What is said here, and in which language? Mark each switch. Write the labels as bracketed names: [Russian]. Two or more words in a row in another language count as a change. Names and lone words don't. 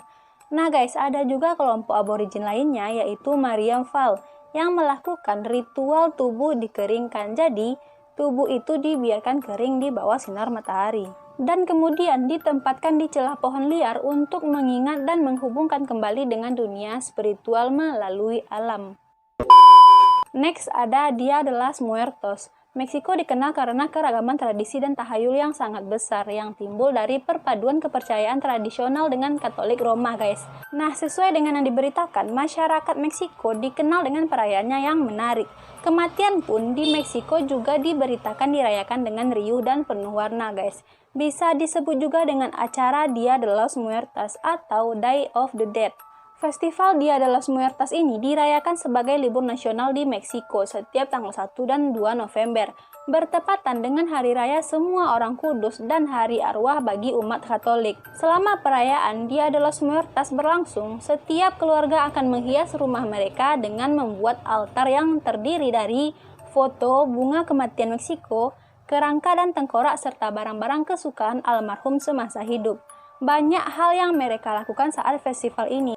[Indonesian] Nah guys, ada juga kelompok aborigin lainnya yaitu Mariam Val yang melakukan ritual tubuh dikeringkan. Jadi, tubuh itu dibiarkan kering di bawah sinar matahari dan kemudian ditempatkan di celah pohon liar untuk mengingat dan menghubungkan kembali dengan dunia spiritual melalui alam. Next ada Dia de los Muertos. Meksiko dikenal karena keragaman tradisi dan tahayul yang sangat besar yang timbul dari perpaduan kepercayaan tradisional dengan Katolik Roma guys. Nah, sesuai dengan yang diberitakan, masyarakat Meksiko dikenal dengan perayaannya yang menarik. Kematian pun di Meksiko juga diberitakan dirayakan dengan riuh dan penuh warna guys. Bisa disebut juga dengan acara Dia de los Muertos atau Day of the Dead. Festival Dia de los Muertos ini dirayakan sebagai libur nasional di Meksiko setiap tanggal 1 dan 2 November, bertepatan dengan Hari Raya Semua Orang Kudus dan Hari Arwah bagi umat Katolik. Selama perayaan Dia de los Muertos berlangsung, setiap keluarga akan menghias rumah mereka dengan membuat altar yang terdiri dari foto, bunga kematian Meksiko, kerangka dan tengkorak serta barang-barang kesukaan almarhum semasa hidup. Banyak hal yang mereka lakukan saat festival ini.